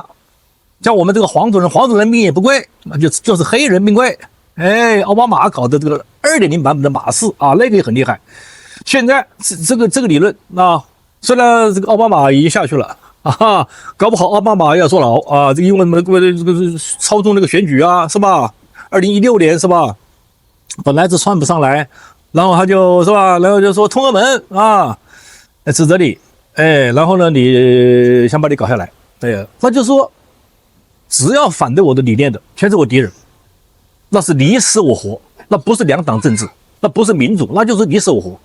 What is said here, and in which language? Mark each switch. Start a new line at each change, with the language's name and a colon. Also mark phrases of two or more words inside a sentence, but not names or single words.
Chinese: 像我們這個黃種人命也不貴，那就是黑人命貴。哎，奧巴馬搞的這個 2.0 版本的馬氏啊，那個也很厲害。現在這個理論啊，雖然這個奧巴馬已經下去了啊，搞不好奧巴馬要坐牢啊，這個因為這個操縱那個選舉啊，是吧？2016年是吧？本來是川普上來，然後他就是吧，然後就說通俄門啊，指責你，哎，然後呢，你想把你搞下來，對，那就是說。只要反对我的理念的，全是我敌人，那是你死我活，那不是两党政治，那不是民主，那就是你死我活。